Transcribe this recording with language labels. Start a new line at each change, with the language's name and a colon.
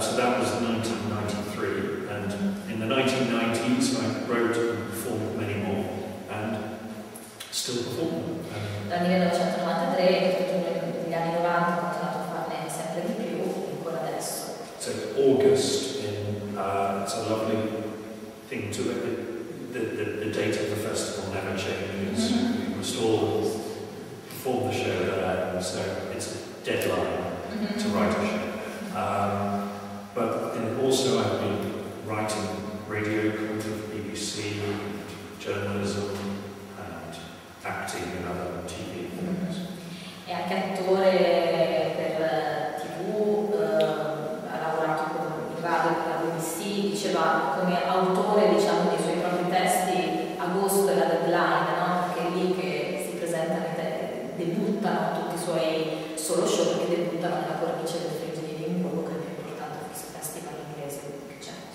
English: So that was 1993, and in the 1990s I wrote and performed many more, and still perform.
Italian: Dal 1993 e tutti gli anni 90 ho continuato a farne sempre di più, ancora adesso.
English: So August, it's a lovely thing to the date of the festival never changes. We must all perform the show there, so it's a deadline to write a show. But also I've been writing radio kind of BBC, journalism, and acting in other TV things.
Italian: È anche attore per TV, ha lavorato in radio per la BBC, diceva come autore, diciamo, dei suoi propri testi. Agosto è la deadline, no? Perché è lì che si presentano, debuttano tutti i suoi solo show, perché debuttano nella cornice del Fringe di Edimburgo, che è il più importante festival inglese che c'è.